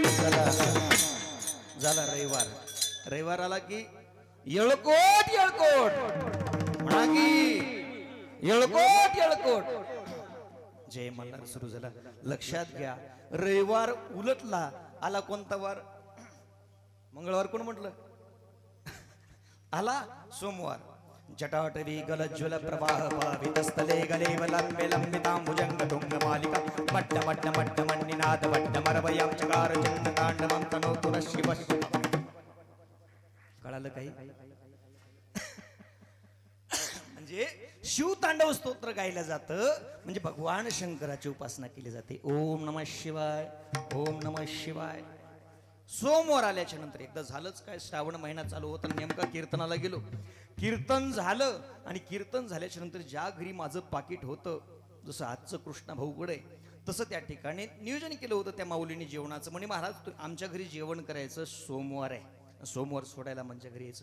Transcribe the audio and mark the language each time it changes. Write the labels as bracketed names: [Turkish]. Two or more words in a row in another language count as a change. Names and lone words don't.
[Marathi] झाला रविवार आला की येळकोट येळकोट म्हणा की येळकोट येळकोट. जय मल्हार सुरू झाला. लक्षात घ्या, रविवार उलटला, आला कोणता वार? मंगळवार कोण म्हटलं? आला सोमवार. [Sanskrit] जटाटवी गलज्वल प्रवाह पावितस्थले गले लंबे लंबितांबुजंग तुंग मालिका मट्ट मट्ट मट्ट मन्निनाद मट्ट मरवयं चकार चंद तांडवं तनोतु न शिव. [Marathi] कळालं काही? म्हणजे शिवतांडव स्तोत्र गायलं जातं, म्हणजे भगवान शंकराची उपासना केली जाते. [Sanskrit] ओम नमः शिवाय, ओम नमः शिवाय. [Marathi] सोमवार आल्याच्या नंतर एकदा झालंच काय, श्रावण महिना चालू होता, नेमका कीर्तनाला गेलो, कीर्तन झालं आणि कीर्तन झाल्याच्या नंतर ज्या घरी माझं पाकिट होतं, जसं आजचं कृष्णा भाऊकडे, तसं त्या ठिकाणी नियोजन केलं होतं त्या माऊलीने जेवणाचं. म्हणे महाराज आमच्या घरी जेवण करायचं, सोमवार आहे, सोमवार सोडायला म्हणजे घरी यायचं.